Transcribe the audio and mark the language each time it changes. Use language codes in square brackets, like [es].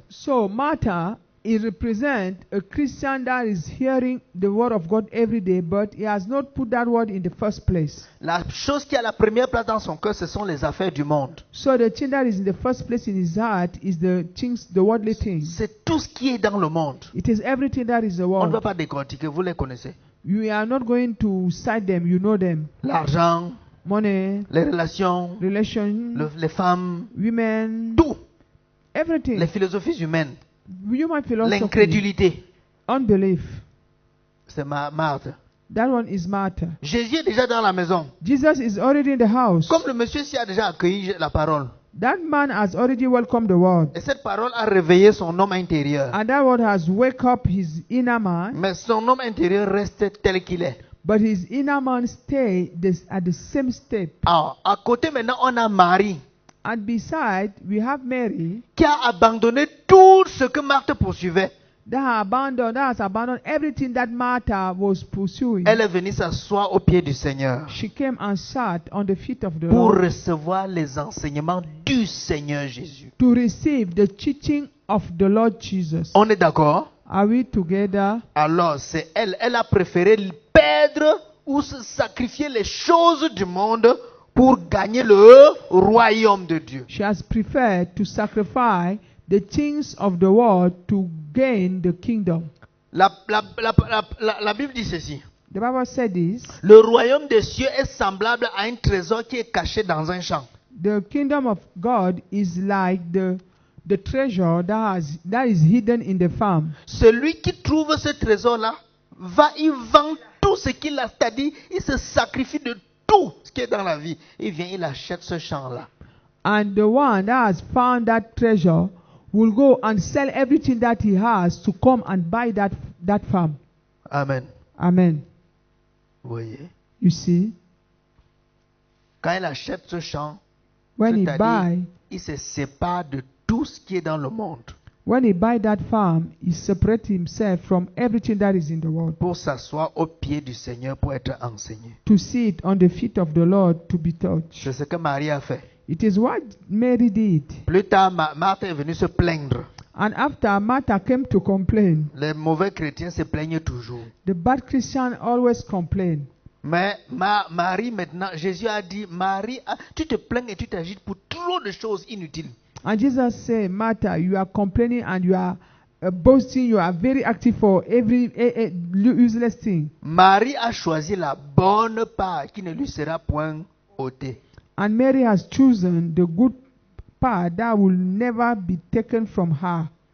[en] So Martha, he represents a Christian that is hearing the word of God every day, but he has not put that word in the first place. [fr] La chose qui a la première place dans son cœur, ce sont les affaires du monde. [en] So the thing that is in the first place in his heart is the things, the worldly things. [fr] C'est tout ce qui est dans le monde. [en] It is everything that is the [fr] On ne va [en] world. [fr] pas décortiquer, vous les connaissez. [en] You are not going to cite them, you know them. [fr] L'argent, [en] Money, [fr] les relations, [en] relation, [fr] les femmes, [en] women, [fr] tout. [en] everything. [fr] Les philosophies humaines, [en] Human philosophy, [fr] l'incrédulité. [en] unbelief. [fr] C'est Marthe. [en] That one is Martha. [fr] Jésus est déjà dans la maison. [en] Jesus is already in the house. [fr] Comme le monsieur s'y a déjà accueilli la parole. [en] That man has already welcomed the word. [fr] Et cette parole a réveillé son homme intérieur. [en] And that word has wake up his inner man. [fr] Mais son homme intérieur reste tel qu'il est. [en] But his inner man stay at the same step. [fr] Alors, à côté maintenant, on a Marie [en] And beside, we have Mary [fr] qui a abandonné tout ce que Marthe poursuivait. [en] that has abandoned everything that Martha was pursuing. [fr] Elle est venue s'asseoir au pied du Seigneur [en] She came and sat on the feet of the [fr] pour [en] Lord [fr] recevoir les enseignements du Seigneur Jésus. [en] to receive the teaching of the Lord Jesus. [fr] On est d'accord? [en] Are we together? [fr] Alors, c'est elle. Elle a préféré perdre ou se sacrifier les choses du monde pour gagner le royaume de Dieu. [en] She has preferred to sacrifice the things of the world to gain the kingdom. [fr] La Bible dit ceci. [en] The Bible said this. [fr] Le royaume des cieux est semblable à un trésor qui est caché dans un champ. [en] The kingdom of God is like the treasure that is hidden in the farm. [fr] Celui qui trouve ce trésor-là va y vendre tout ce qu'il a, c'est-à-dire il se sacrifie de tout ce qui est dans la vie. Il vient, il achète ce champ-là. [en] And the one that has found that treasure will go and sell everything that he has to come and buy that farm. [fr] Amen. [en] Amen. [fr] Vous voyez? [en] You see, [fr] Quand il achète ce champ, [en] when he [fr] c'est-à-dire, il se sépare de tout ce qui est dans le monde [en] buy that farm, he separates himself from everything that is in the world [fr] pour s'asseoir au pied du Seigneur pour être enseigné. [en] to sit on the feet of the Lord to be taught. [fr] C'est ce que Marie a fait. [en] It is what Mary did. [fr] Plus tard, Marthe est venue se plaindre. [en] And after Martha came to complain, [fr] Les mauvais chrétiens se plaignent toujours. [en] the bad Christian always complain. [fr] Mais Marie maintenant, Jésus a dit, Marie, tu te plains et tu t'agites pour trop de choses inutiles. [en] And Jesus said, Martha, you are complaining and you are boasting, you are very active for every useless thing. [fr] Marie a choisi la bonne part qui ne lui sera point ôtée. [en] And Mary has chosen the good part that will never be taken from her.